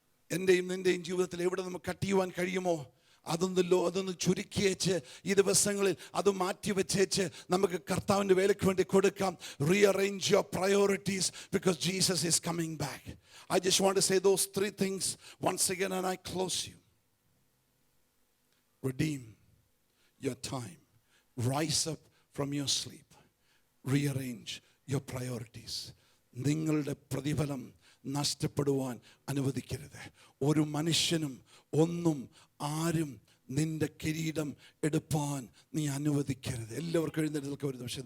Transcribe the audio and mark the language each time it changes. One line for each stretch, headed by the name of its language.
Malayalam: എൻ്റെയും നിൻ്റെയും ജീവിതത്തിൽ എവിടെ നമുക്ക് കട്ട് ചെയ്യുവാൻ കഴിയുമോ അതൊന്ന് ചുരുക്കി വെച്ച് ഈ ദിവസങ്ങളിൽ അത് മാറ്റി വെച്ചേച്ച് നമുക്ക് കർത്താവിൻ്റെ വേലയ്ക്ക് വേണ്ടി കൊടുക്കാം.
English: Rearrange your priorities because Jesus is coming back. I just want to say those three things once again and I close you. Redeem your time, rise up from your sleep, rearrange your priorities.
Malayalam: നിങ്ങളുടെ പ്രതിഫലം നഷ്ടപ്പെടുവാൻ അനുവദിക്കരുത്. ഒരു മനുഷ്യനും ഒന്നും ആരും നിന്റെ കിരീടം എടുപ്പാൻ നീ അനുവദിക്കരുത്. എല്ലാവർക്കും എഴുന്നേൽക്കുക ഒരു നിമിഷം.